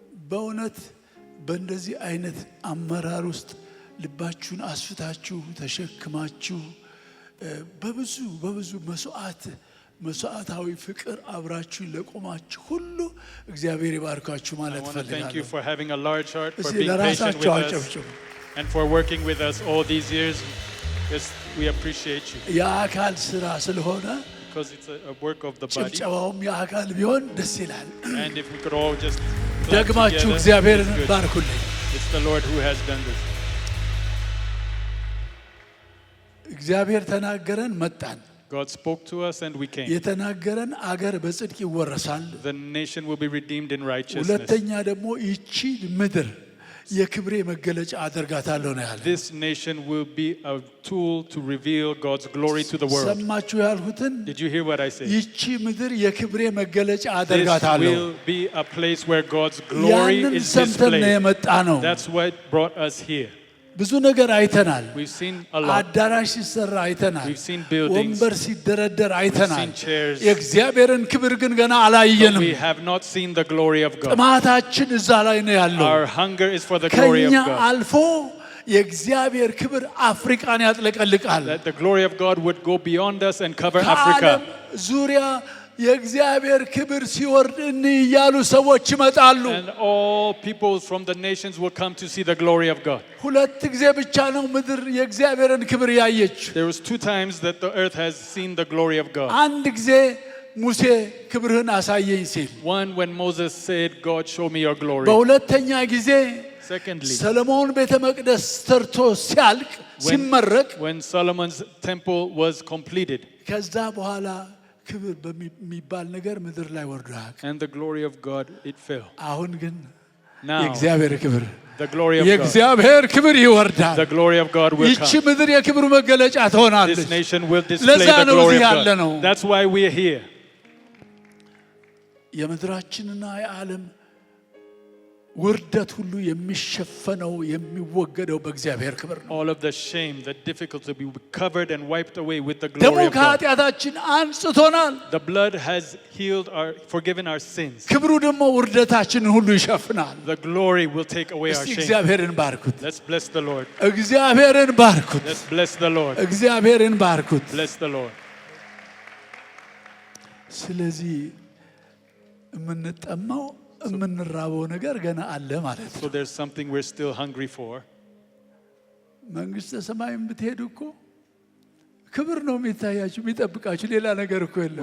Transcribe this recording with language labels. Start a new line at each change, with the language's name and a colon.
Amharic: በእውነት በእንደዚህ አይነት አመራር ውስጥ ልባችሁን አስፍታችሁ ተሸክማችሁ በብዙ መስዋዕታዊ ፍቅር አብራችሁ ለቆማችሁ ሁሉ እግዚአብሔር ይባርካችሁ ማለት ፈልጋለሁ።
English: Thank you for having a large heart, for being patient with us, and for working with us all these years. Yes, we appreciate you.
Amharic: የአካል ስራ ስለሆነ
English: because it's a work of the body.
Amharic: ጭብጨባውም የአካል ቢሆን ደስ ይላል።
English: And if we could all just
Amharic: ደግማችሁ እግዚአብሔርን ባርኩልኝ።
English: It's the Lord who has done this.
Amharic: እግዚአብሔር ተናገረን መጣን።
English: God spoke to us and we came.
Amharic: የተናገረን አገር በጽድቅ ይወረሳል።
English: The nation will be redeemed in righteousness.
Amharic: ሁለተኛ ደግሞ ይቺ ምድር የክብሬ መገለጫ አደርጋታለሁ ነው ያለው።
English: This nation will be a tool to reveal God's glory to the world.
Amharic: ሰማችሁ ያልሁትን?
English: Did you hear what I said?
Amharic: ይቺ ምድር የክብሬ መገለጫ አደርጋታለሁ።
English: This will be a place where God's glory is displayed. That's what brought us here.
Amharic: ብዙ ነገር አይተናል።
English: We've seen a lot.
Amharic: አዳራሽ ሲሰራ አይተናል።
English: We've seen buildings.
Amharic: ወንበር ሲደረደር አይተናል።
English: We've seen chairs.
Amharic: የእግዚአብሔርን ክብር ግን ገና አላየንም።
English: We have not seen the glory of God.
Amharic: ጥማታችን እዛ ላይ ነው ያለው።
English: Our hunger is for the glory of
Amharic: ከኛ
English: God.
Amharic: አልፎ የእግዚአብሔር ክብር አፍሪካን ያጥለቀልቃል።
English: That the glory of God would go beyond us and cover Africa.
Amharic: ዙሪያ የእግዚአብሔር ክብር ሲወርድ እያሉ ሰዎች ይመጣሉ።
English: And all people from the nations will come to see the glory of God.
Amharic: ሁለት ጊዜ ብቻ ነው ምድር የእግዚአብሔርን ክብር ያየች።
English: There was 2 times that the earth has seen the glory of God.
Amharic: አንድ ጊዜ ሙሴ ክብርህን አሳየኝ ሲል፣
English: one when Moses said, God show me your glory.
Amharic: በሁለተኛ ጊዜ
English: secondly
Amharic: ሰሎሞን ቤተ መቅደስ ሰርቶ ሲያልቅ ሲመረቅ
English: when Solomon's temple was completed
Amharic: ከዛ በኋላ ክብር በሚባል ነገር ምድር ላይ ወርዷል።
English: and the glory of God it fell.
Amharic: አሁን ግን
English: Now
Amharic: የእግዚአብሔር ክብር
English: the glory of God,
Amharic: የእግዚአብሔር ክብር ይወርዳል።
English: the glory of God will
Amharic: ይቺ
English: come.
Amharic: ምድር የክብሩ መገለጫ ትሆናለች።
English: This nation will display the glory of God. That's why we are here.
Amharic: የምድራችንና የዓለም ውርደት ሁሉ የሚሸፈነው የሚወገደው በእግዚአብሔር ክብር ነው።
English: All of the shame, the difficulty will be covered and wiped away with the
Amharic: ደሙ
English: glory of God.
Amharic: ከኃጢአታችን አንጽቶናል።
English: The blood has healed forgiven our sins.
Amharic: ክብሩ ደግሞ ውርደታችንን ሁሉ ይሸፍናል።
English: The glory will take away our shame.
Amharic: እግዚአብሔርን ባርኩት።
English: Let's bless the Lord.
Amharic: እግዚአብሔርን ባርኩት።
English: Let's bless the Lord.
Amharic: እግዚአብሔርን ባርኩት።
English: Bless the Lord.
Amharic: ስለዚህ የምንጠማው የምንራበው ነገር ገና አለ ማለት ነው።
English: So there's something we're still hungry for.
Amharic: መንግስተ ሰማይም ብትሄዱ እኮ ክብር ነው የሚታያችሁ የሚጠብቃችሁ፣ ሌላ ነገር እኮ የለም።